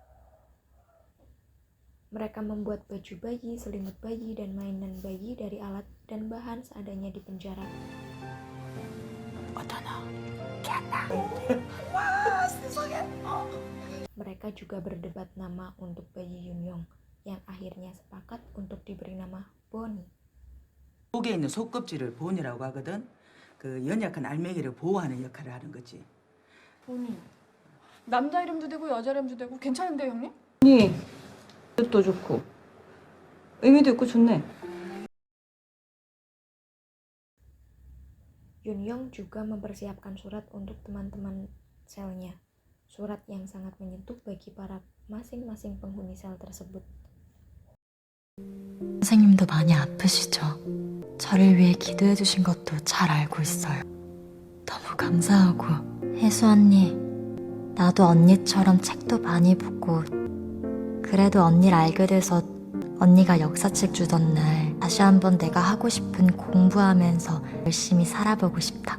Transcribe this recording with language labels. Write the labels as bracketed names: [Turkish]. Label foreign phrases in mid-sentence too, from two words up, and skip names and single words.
[Indonesian] Mereka membuat baju bayi, selimut bayi, dan mainan bayi dari alat dan bahan seadanya di penjara. Mereka juga berdebat nama untuk bayi Yunyong, yang akhirnya sepakat untuk diberi nama Bonnie. [Korean] 속에 있는 속껍질을 본이라고 하거든. 그 연약한 알맹이를 보호하는 역할을 하는 거지. 본이 남자 이름도 되고 여자 이름도 되고 괜찮은데요, 형님? 뜻도 좋고 의미도 있고 좋네. [Indonesian] Yunyong juga mempersiapkan surat untuk teman-teman selnya. Surat yang sangat menyentuh bagi para masing-masing penghuni sel tersebut. [Korean] 선생님도 많이 아프시죠? 저를 위해 기도해 주신 것도 잘 알고 있어요. 너무 감사하고. 혜수 언니, 나도 언니처럼 책도 많이 보고 그래도 언니를 알게 돼서 언니가 역사책 주던 날 다시 한번 내가 하고 싶은 공부하면서 열심히 살아보고 싶다.